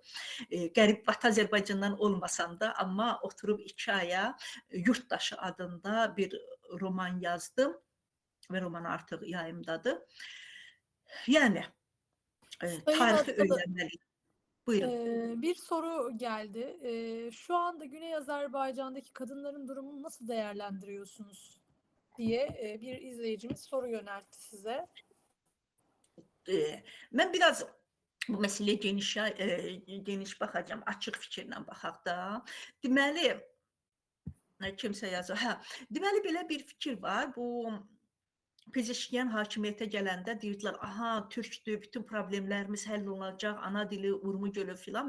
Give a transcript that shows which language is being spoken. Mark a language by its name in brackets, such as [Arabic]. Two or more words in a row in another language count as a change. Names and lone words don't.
[Azerbaijani] Qərib Batı Azərbaycandan olmasam da, amma oturub 2 aya Yurtdaşı adında bir roman yazdım və roman artıq yayımdadır. Yəni, tarixi öyrənməliyik. Buyurun. [Turkish] Bir soru geldi. Şu anda Güney Azerbaycan'daki kadınların durumunu nasıl değerlendiriyorsunuz diye bir izleyicimiz soru yöneltti size. [Azerbaijani] Mən biraz bu məsələyə geniş baxacağım, açıq fikirlə baxaq da. Deməli, kimsə yazır. Deməli, belə bir fikir var. Bu Pezeşkiyan hakimiyyətə gələndə deyirdilər, aha, türkdür, bütün problemlərimiz həll olacaq, ana dili, Urmu gölü filan.